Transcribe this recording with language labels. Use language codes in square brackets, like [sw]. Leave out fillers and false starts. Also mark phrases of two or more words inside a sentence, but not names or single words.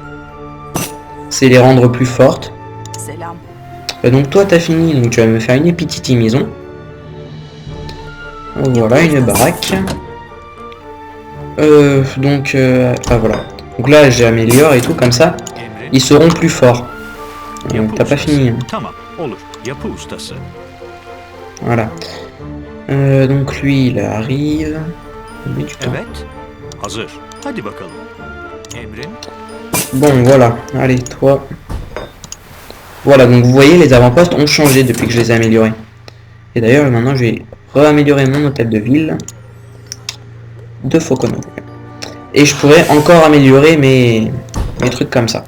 [fr] C'est les rendre plus fortes. Donc toi t'as fini, donc tu vas me faire une petite maison. Voilà, une baraque. Ah voilà. Donc là j'améliore et tout comme ça. Ils seront plus forts. Donc t'as pas fini. [tr] Tamam, olur. Yapı ustası. [fr] Voilà. Donc lui il arrive. Il met du temps. [tr] Evet. Hazır. Hadi bakalım. Emrin. [fr] Bon voilà, allez toi. Voilà, donc vous voyez, les avant-postes ont changé depuis que je les ai améliorés. Et d'ailleurs, maintenant, je vais réaméliorer mon hôtel de ville de Fokono. Et je pourrais encore améliorer mes trucs comme ça.